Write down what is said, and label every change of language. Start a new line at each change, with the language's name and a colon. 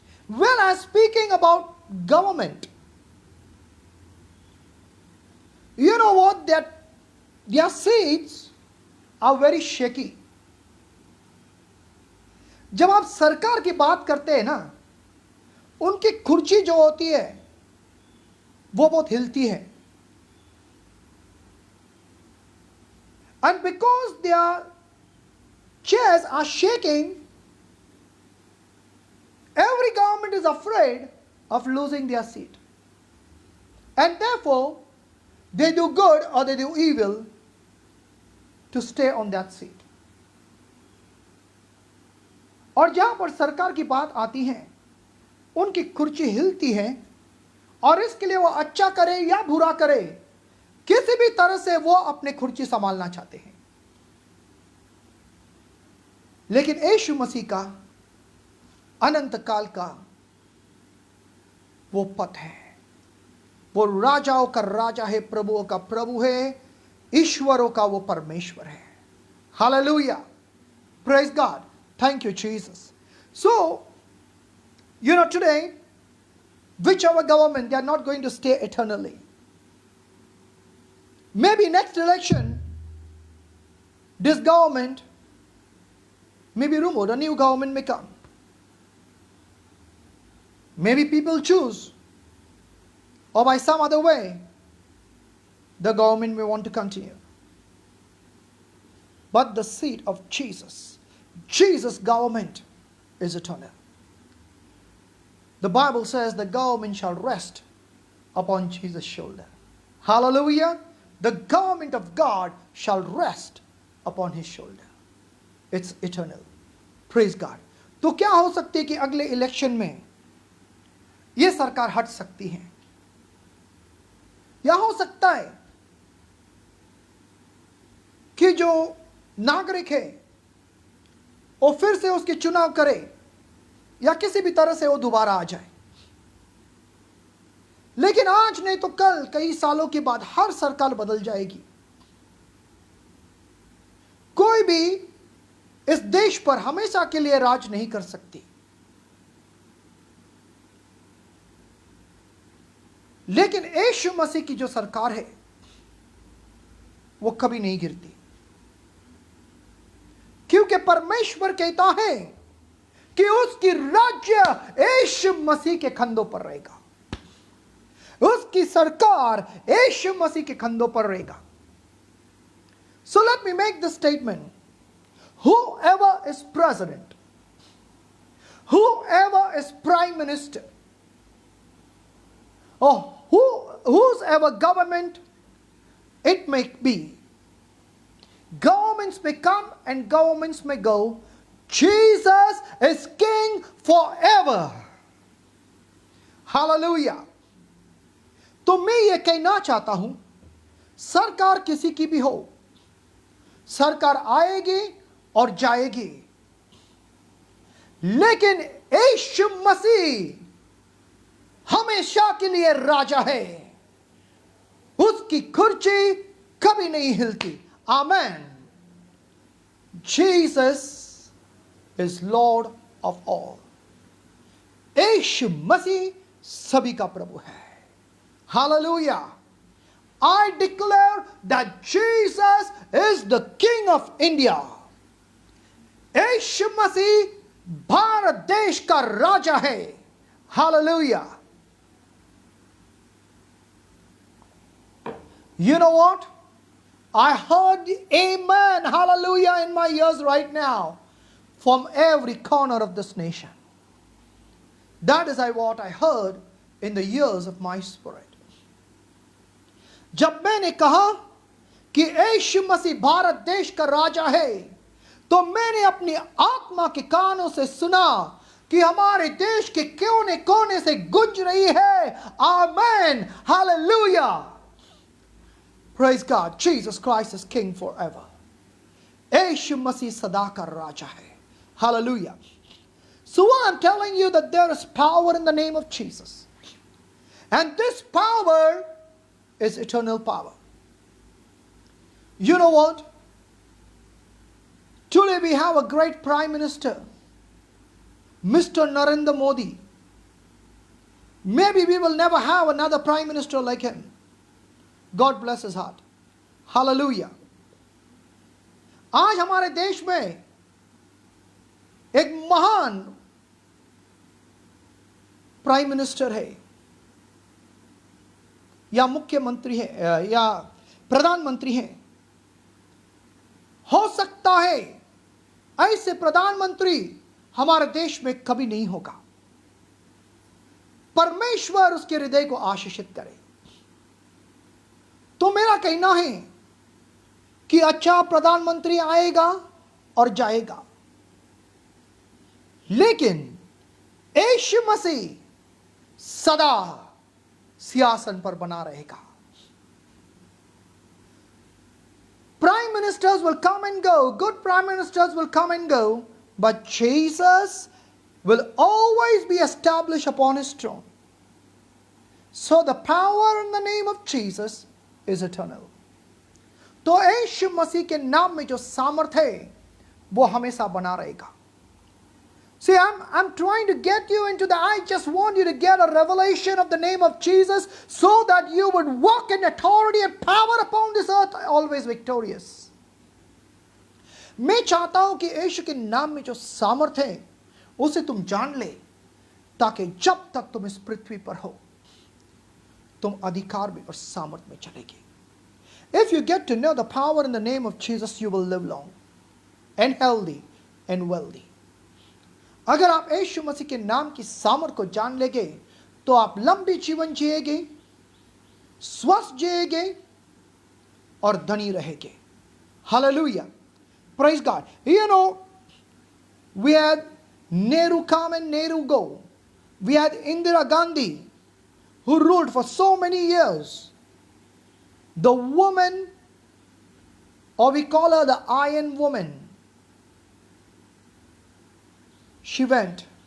English: When I'm speaking about government, you know what? That their seats are very shaky.
Hindi: जब आप सरकार की बात करते हैं ना, उनकी कुर्सी जो होती है वो बहुत हिलती है।
English: And because their chairs are shaking, every government is afraid of losing their seat. And therefore, they do good or they do evil to stay on that seat.
Hindi: और जहां पर सरकार की बात आती है, उनकी कुर्सी हिलती है, और इसके लिए वो अच्छा करे या बुरा करे, किसी भी तरह से वो अपने कुर्सी संभालना चाहते हैं। लेकिन यीशु मसीह का अनंत काल का वो पथ है। वो राजाओं का राजा है, प्रभुओं का प्रभु है, ईश्वरों का वो परमेश्वर है।
English: Hallelujah. Praise God. Thank you, Jesus. So, today, whichever government, they are not going to stay eternally. Maybe next election, this government may be removed, a new government may come. Maybe people choose, or by some other way, the government may want to continue. But the seat of Jesus' government is eternal. The Bible says the government shall rest upon Jesus' shoulder. Hallelujah. The government of God shall rest upon his shoulder. It's eternal. Praise God.
Hindi: तो क्या हो सकती है कि अगले election में ये सरकार हट सकती है, या हो सकता है कि जो नागरिक है वो फिर से उसके चुनाव करे, या किसी भी तरह से वो दोबारा आ जाए। लेकिन आज नहीं तो कल, कई सालों के बाद हर सरकार बदल जाएगी। कोई भी इस देश पर हमेशा के लिए राज नहीं कर सकती। लेकिन यीशु मसीह की जो सरकार है वो कभी नहीं गिरती, क्योंकि परमेश्वर कहता है कि उसकी राज्य यीशु मसीह के कंधों पर रहेगा, उसकी सरकार यीशु मसीह के कंधों पर रहेगा।
English: So let me make this statement. Whoever is president, whoever is prime minister, or whosever government it may be, governments may come and governments may go, Jesus is king forever. Hallelujah.
Hindi: तो मैं ये कहना चाहता हूं, सरकार किसी की भी हो, सरकार आएगी और जाएगी, लेकिन यीशु मसीह हमेशा के लिए राजा है। उसकी कुर्सी कभी नहीं हिलती।
English: Amen. Jesus is Lord of all.
Hindi: यीशु मसीह सभी का प्रभु है।
English: Hallelujah. I declare that Jesus is the King of India.
Hindi: यीशु मसीह भारत देश का राजा है।
English: Hallelujah. You know what? I heard amen, hallelujah, in my ears right now from every corner of this nation. That is what I heard in the ears of my spirit.
Hindi: जब मैंने कहा कि यीशु मसीह भारत देश का राजा है, तो मैंने अपनी आत्मा के कानों से सुना कि हमारे देश के कोने कोने से गूंज रही है आमेन, hallelujah.
English: Praise God. Jesus Christ is king forever.
Hindi: यीशु मसीह सदा का राजा है।
English: Hallelujah. So I'm telling you that there is power in the name of Jesus. And this power is eternal power. You know what? Today we have a great Prime Minister, Mr. Narendra Modi. Maybe we will never have another Prime Minister like him. God bless his heart. Hallelujah.
Hindi: आज हमारे देश में एक महान prime minister है, या मुख्यमंत्री है, या प्रधानमंत्री है. हो सकता है ऐसे प्रधानमंत्री हमारे देश में कभी नहीं होगा. परमेश्वर उसके हृदय को आशीषित करे. तो मेरा कहना है कि अच्छा प्रधानमंत्री आएगा और जाएगा, लेकिन यीशु मसीह सदा सिंहासन पर बना रहेगा.
English: Prime ministers will come and go, good prime ministers will come and go, but Jesus will always be established upon his throne. So the power in the name of Jesus is eternal.
Hindi: तो यीशु मसीह के नाम में जो सामर्थ्य है वो हमेशा बना रहेगा.
English: See, I'm trying to get you into I just want you to get a revelation of the name of Jesus so that you would walk in authority and power upon this earth, always victorious.
Hindi: मैं चाहता हूं कि यीशु के नाम में जो सामर्थ्य है उसे तुम जान ले, ताकि जब तक तुम इस पृथ्वी पर हो तुम अधिकार में और सामर्थ्य में चलेगी.
English: If you get to know the power in the name of Jesus, you will live long and healthy and wealthy.
Hindi: अगर आप यीशु मसीह के नाम की सामर्थ को जान लेंगे तो आप लंबी जीवन जिएंगे, स्वस्थ जिएंगे और धनी रहेंगे.
English: Hallelujah. Praise God. You know, we had Nehru come and Nehru go. We had Indira Gandhi, who ruled for so many years. The woman, or we call her the Iron Woman, she went.